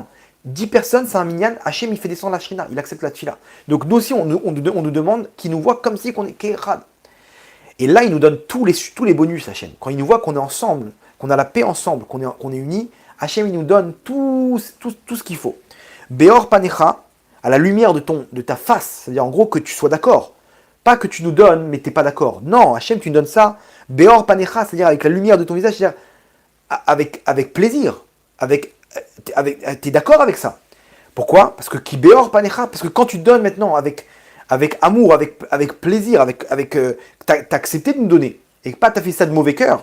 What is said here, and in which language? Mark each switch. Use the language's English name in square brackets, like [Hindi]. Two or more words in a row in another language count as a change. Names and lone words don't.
[French] 10 personnes, c'est un minyan, Hachem il fait descendre la Shrina, il accepte la tfila. Donc nous aussi, on nous demande qu'il nous voit comme si qu'on est ke'echad. Et là, il nous donne tous les bonus, Hachem. Quand il nous voit qu'on est ensemble, qu'on a la paix ensemble, qu'on est unis, Hachem il nous donne tout ce qu'il faut. [Hebrew] באור פניך, [French] à la lumière de ta face, c'est-à-dire en gros que tu sois d'accord. Pas que tu nous donnes, mais tu n'es pas d'accord. Non, Hachem, tu nous donnes ça, [Hebrew] באור פניך, [French] c'est-à-dire avec la lumière de ton visage, c'est-à-dire avec plaisir, t'es d'accord avec ça. Pourquoi? Parce que [Hebrew] כי באור פניך, [French] parce que quand tu donnes maintenant avec amour, avec plaisir, t'as accepté de nous donner, et pas t'as fait ça de mauvais cœur.